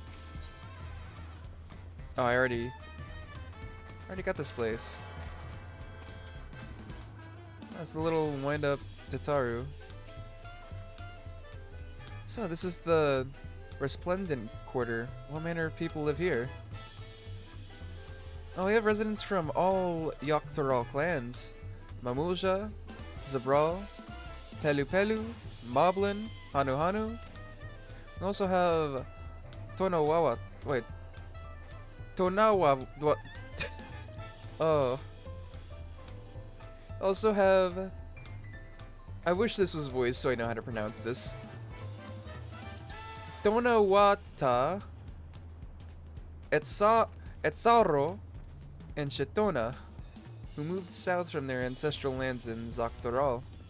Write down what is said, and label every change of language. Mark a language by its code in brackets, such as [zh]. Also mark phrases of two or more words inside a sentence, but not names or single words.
[en] Oh, I already got this place. That's a little wind-up Tataru. So this is the Resplendent Quarter. What manner of people live here? Oh, we have residents from all Yoctoral clans. Mamulja, Zabral, Pelu Pelu, Moblin, Hanu Hanu. We also have Tonawawa. Wait. Tonawa. What? Oh. Also have. I wish this was voiced so I know how to pronounce this. Tonawata, Etsaro, and Shetona, who moved south from their ancestral lands in Zaktoral.